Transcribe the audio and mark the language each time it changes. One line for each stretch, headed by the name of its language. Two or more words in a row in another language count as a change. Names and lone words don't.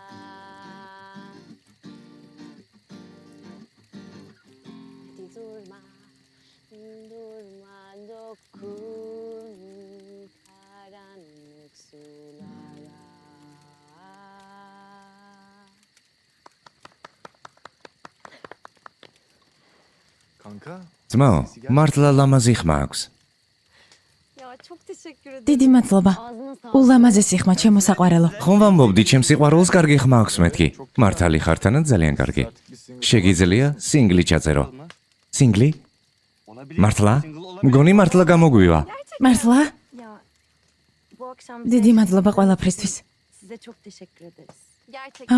Turkish: Hadi durma, durma, dokun karanlık sulara. Kanka.
Georgian: ძმაო, მართლა ლამაზი ხმა აქვს.
Turkish: Ya çok teşekkür ederim.
Georgian: დიდი მადლობა.
Turkish: Ağzına sağlık.
Georgian: ულამაზესი ხმა ჩემო საყვარელო. ხომ ვამბობდი, ჩემს სიყვარულს კარგი ხმა აქვს მეთქი. მართალი ხარ თანაც ძალიან კარგი. შეგიძლია სინგლი ჩაწერო. სინგლი? მართლა? მგონი მართლა გამოგვივა. მართლა?
Turkish: Ya bu akşam
Georgian: დიდი მადლობა ყველაფრისთვის.
Turkish: size çok teşekkür ederiz. Gerçekten.